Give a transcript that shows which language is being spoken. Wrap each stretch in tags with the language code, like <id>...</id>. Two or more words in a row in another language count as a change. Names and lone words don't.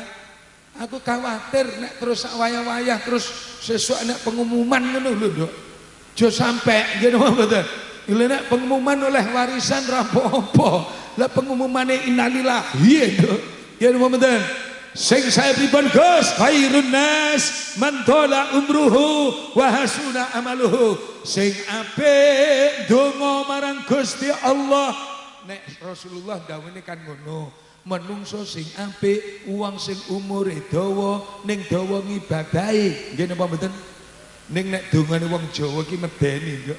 <jv>Aku khawatir nek terus sak wayah-wayah terus sesuk nek pengumuman ngono lho, Nduk. Aja sampe nggih napa mboten? Lha nek pengumuman oleh warisan ra apa-apa. Lah pengumumane innalillahi, Nduk. Ya napa mboten? Sing saya pripun Gus?</jv> <ar>خير الناس من طال عمره وحسن عمله.</ar> <jv>Sing apik donga marang Gusti Allah. Nek Rasulullah dawuhne kan ngono. Menungso sing apik, wong sing umure dawa ning dawa ngibadahi. Nggih napa mboten? Ning nek dongane wong Jawa ki medeni, Nduk.</jv>